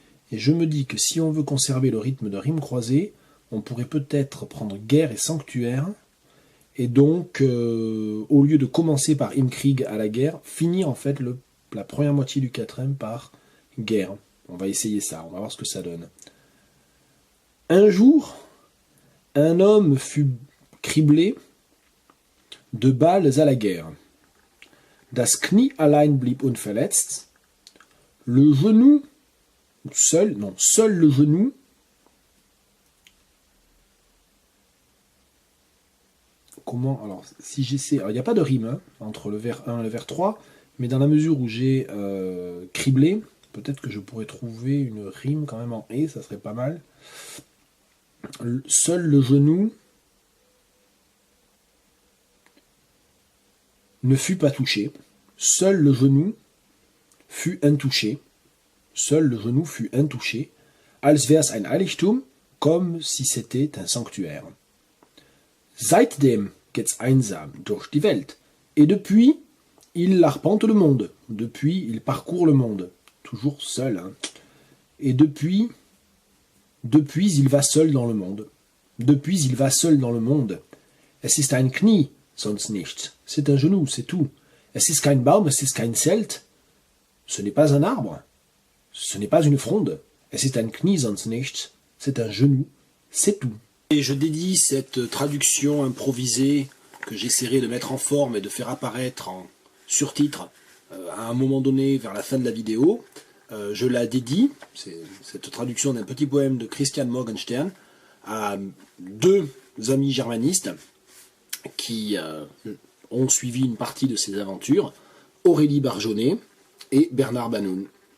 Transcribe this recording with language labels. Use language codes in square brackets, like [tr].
[fr] Et je me dis que si on veut conserver le rythme de rime croisée, on pourrait peut-être prendre guerre et sanctuaire, et donc, au lieu de commencer par Im Krieg à la guerre, finir en fait la première moitié du quatrième par guerre. On va essayer ça, on va voir ce que ça donne. Un jour, un homme fut criblé de balles à la guerre. [de] Das Knie allein blieb unverletzt. [fr] Le genou, seul le genou, comment, alors, si j'essaie, alors il n'y a pas de rime entre le vers 1 et le vers 3, mais dans la mesure où j'ai criblé, peut-être que je pourrais trouver une rime quand même en « et », ça serait pas mal. Seul le genou ne fut pas touché. Seul le genou fut intouché. Seul le genou fut intouché. [de] Als wär's ein Heiligtum, [fr] comme si c'était un sanctuaire. [de] Seitdem geht's einsam durch die Welt. [fr] Et depuis, il arpente le monde. Depuis, il parcourt le monde. Toujours seul. Hein. Et depuis, il va seul dans le monde. Depuis, il va seul dans le monde. [de] Es ist ein Knie, sonst nichts. [fr] C'est un genou, c'est tout. [de] Es ist kein Baum, es ist kein Zelt. [fr] Ce n'est pas un arbre. Ce n'est pas une fronde. [de] Es ist ein Knie, sonst nichts. [fr] C'est un genou, c'est tout. Et je dédie cette traduction improvisée que j'essaierai de mettre en forme et de faire apparaître en surtitre à un moment donné vers la fin de la vidéo. Je la dédie, c'est cette traduction d'un petit poème de Christian Morgenstern, à deux amis germanistes qui ont suivi une partie de ses aventures, Aurélie Barjonnet et Bernard Banoun.